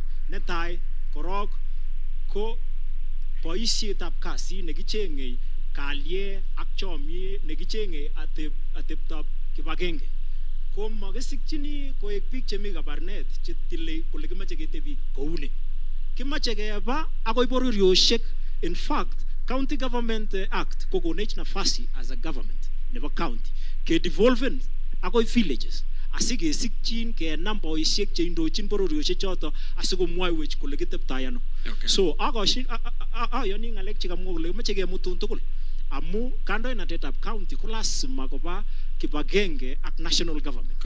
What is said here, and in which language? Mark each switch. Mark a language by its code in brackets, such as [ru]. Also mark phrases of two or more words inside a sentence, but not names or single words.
[kln] Netai korok ko boisietab kasi nekichengei kalye ak chomie nekichengei ateptab kibagenge. Ko makisikchini koek biik chemi kabarnet chetile kole kimache ketebi kouni. Kimache keba akoi bororioshek. [en] In fact, [kln] County Government Act kokonech nafasi [en] as a government [kln] nebo county ke devolven akoi villages asikesikchin kenam boisiek cheindochin bororioshek choto asikomwaiwech kole kiteptoi ano. So ayoni ngalek chekamwa kole kimache kemutun tugul amu kandoinatetab county ko lasima koba kibagenge ak [en] national government.